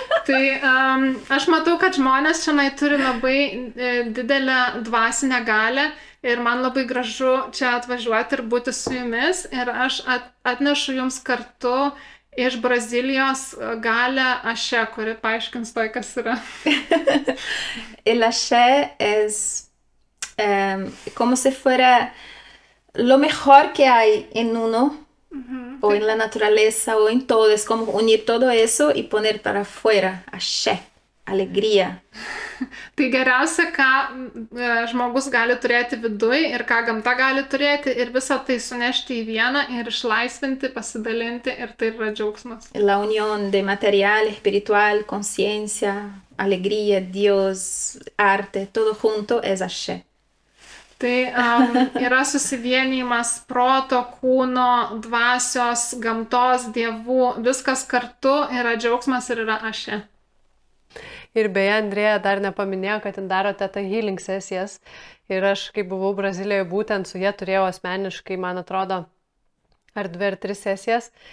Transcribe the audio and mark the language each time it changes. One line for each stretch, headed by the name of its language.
Lithuanian: Tai aš matau, kad žmonės šiandien turi labai didelę dvasinę galę ir man labai gražu čia atvažiuoti ir būti su jumis. Ir aš atnešu jums kartu iš Brazilijos galę Ashe, kuri paaiškins to, kas yra.
Spanish: El Ashe es como si fuera lo mejor que hay en uno, o en la naturaleza, o en todo. Es como unir todo eso y poner para afuera. Ashe, alegría.
Lithuanian: Tai geriausia, ką žmogus gali turėti viduj ir ką gamta gali turėti ir visą tai sunešti į vieną ir išlaisvinti, pasidalinti ir tai yra džiaugsmas.
Spanish: La unión de material, espiritual, conciencia, alegría, Dios, arte, todo junto es Ashe.
Lithuanian: Tai yra susivienijimas proto, kūno, dvasios, gamtos, dievų, viskas kartu yra džiaugsmas ir yra Ashe. Ir beje, Andrėja dar nepaminėjo, kad ten darote tą healing sesijas. Ir aš, kai buvau Brazilijoje, būtent su jie turėjau asmeniškai, man atrodo, ar 2 ar 3 sesijas.